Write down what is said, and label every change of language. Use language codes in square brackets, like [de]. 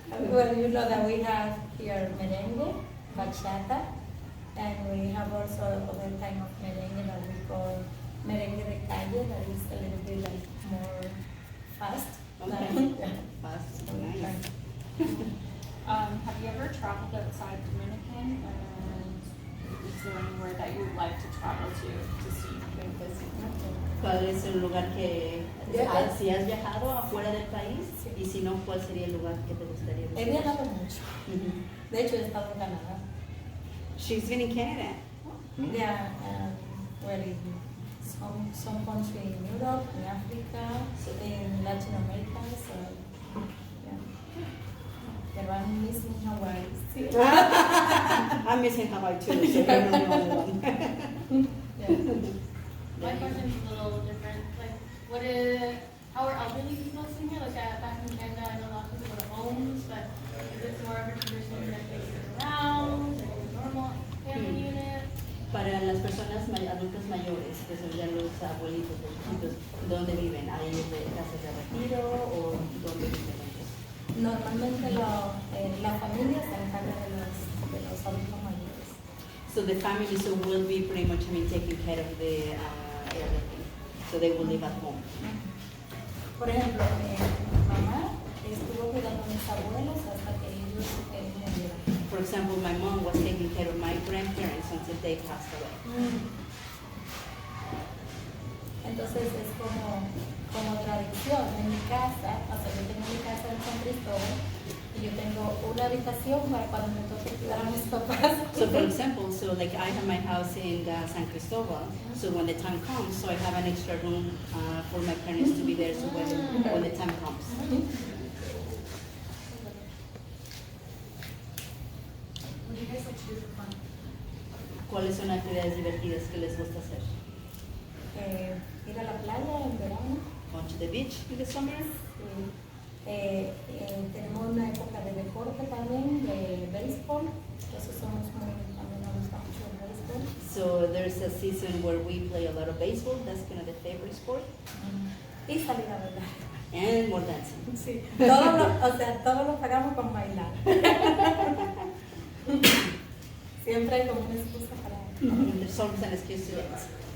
[en] Well, you know that we have here merengue, bachata, and we have also other kind of merengue that we call merengue de calle, that is a little bit like more fast. Okay. Fast. Nice. Have you ever traveled outside Dominican, and is there anywhere that you would like to travel to see and visit? [es] ¿Cuál es el lugar que, si has viajado afuera del país, y si no, cuál sería el lugar que te gustaría visitar? He viajado mucho. Mhm. De hecho, he estado en Canadá. [en] She's been in Canada. Yeah, well, in some country in Europe, in Africa, in Latin America, so yeah. [es] Pero [en] I'm missing Hawaii still. I'm missing Hawaii too, so you're not the only one. Yeah. My question is a little different. Like, how are elderly people living here? Like back in Canada, I know a lot of people go to homes, but is it more of a tradition that they sit around, like a normal family unit? [es] Para las personas adultas mayores, que son ya los abuelitos, los viejitos, ¿dónde viven? ¿Hay casas de retiro o dónde viven ellos? Normalmente la familia se encarga de los adultos mayores. [en] So the family will be pretty much, I mean, taking care of the elderly. So they will live at home. [es] Por ejemplo, mi mamá estuvo cuidando a mis abuelos hasta que ellos murieron. [en] For example, my mom was taking care of my grandparents until they passed away. [es] Entonces es como tradición en mi casa, o sea, yo tengo mi casa en San Cristóbal y yo tengo una habitación para cuando me toque cuidar a mis papás. [en] So for example, so like I have my house in San Cristobal, so when the time comes, so I have an extra room for my parents to be there, so when the time comes. What do you guys like to do for fun? [es] ¿Cuáles son actividades divertidas que les gusta hacer? Ir a la playa en verano. [en] Go to the beach in the summer? [es] Tenemos una época de deporte también, de béisbol, entonces también nos gusta mucho el béisbol. [en] So there's a season where we play a lot of baseball. That's kind of the favorite sport. [es] Y salir a bailar. [en] And more dancing. [es] Sí, todo lo pagamos con bailar. Siempre hay como una excusa para... [en] There's always an excuse to dance.